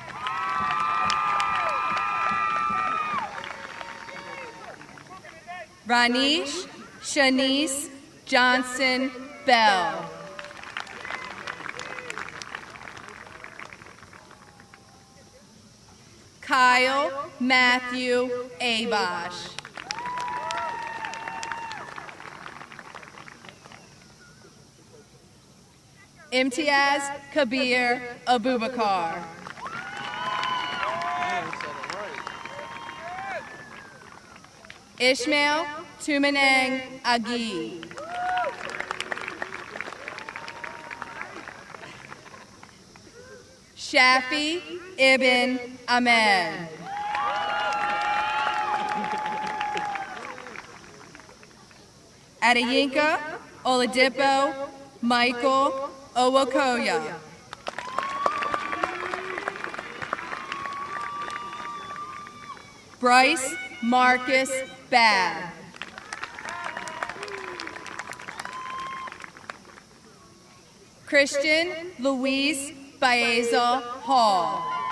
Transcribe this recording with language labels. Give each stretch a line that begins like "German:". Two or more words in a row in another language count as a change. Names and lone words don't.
English: Ranish Shanice Johnson Bell. Kyle Matthew Abosh. Imtiaz Kabir Abubakar. Ishmael Tumanang Agi. Shafi Ibn Ahmed. Adeyinka Oladipo Michael Owokoya. Bryce Marcus Babb. Christian Luis Baeza Hall.